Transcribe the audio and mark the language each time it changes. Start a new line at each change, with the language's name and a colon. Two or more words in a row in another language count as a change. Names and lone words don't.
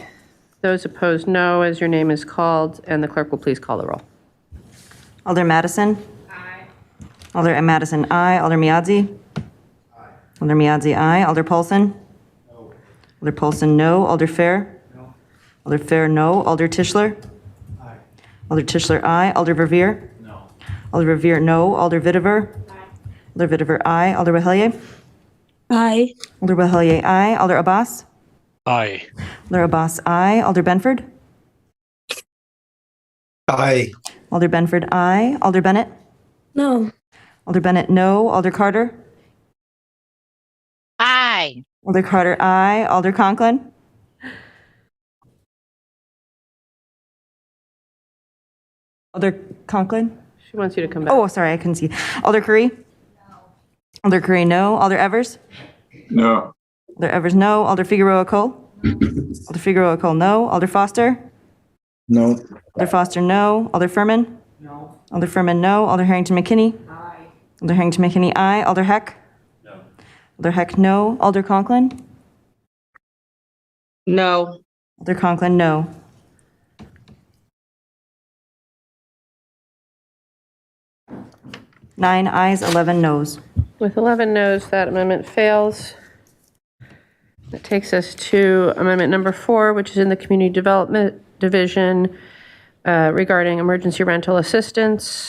English: Those opposed, no, as your name is called, and the clerk will please call the roll. Alder Madison? Aye. Alder Madison, aye. Alder Miadzi? Aye. Alder Miadzi, aye. Alder Paulson? No. Alder Paulson, no. Alder Fair? No. Alder Fair, no. Alder Tischler? Aye. Alder Tischler, aye. Alder Verveer? No. Alder Verveer, no. Alder Vitiver? Aye. Alder Vitiver, aye. Alder Wahelier? Aye. Alder Wahelier, aye. Alder Abbas? Aye. Alder Abbas, aye. Alder Benford? Aye. Alder Benford, aye. Alder Bennett? No. Alder Bennett, no. Alder Carter? Aye. Alder Carter, aye. Alder Conklin? Alder Conklin? She wants you to come back. Oh, sorry, I couldn't see. Alder Curry? No. Alder Curry, no. Alder Evers? No. Alder Evers, no. Alder Figueroa Cole? Alder Figueroa Cole, no. Alder Foster? No. Alder Foster, no. Alder Furman? No. Alder Furman, no. Alder Harrington McKinney? Aye. Alder Harrington McKinney, aye. Alder Heck? No. Alder Heck, no. Alder Conklin? No. Alder Conklin, no. Nine ayes, 11 noes. With 11 noes, that amendment fails. That takes us to amendment number 4, which is in the Community Development Division regarding emergency rental assistance.